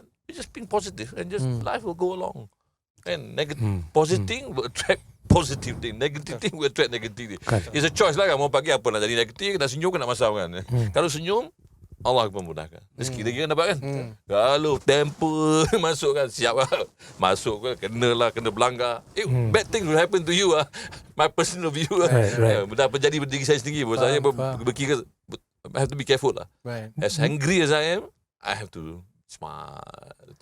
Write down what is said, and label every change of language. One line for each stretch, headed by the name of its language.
English: You just being positive and just life will go along. And positive will attract positive thing, negative thing will attract negative thing. It's a choice
Malay: lah kan, mau pagi apa nak jadi negatif, nak senyum ke nak masam kan. Kalau senyum, Allah akan memudahkan. Rezeki lagi kan dapat kan. Kalau temper masuk kan, siap lah. Masuk kan, kena berlanggar.
English: Bad thing will happen to you lah. My personal view lah.
Malay: Dah terjadi pada diri saya sendiri. Saya berkira,
English: I have to be careful lah. Right. As angry as I am, I have to smart.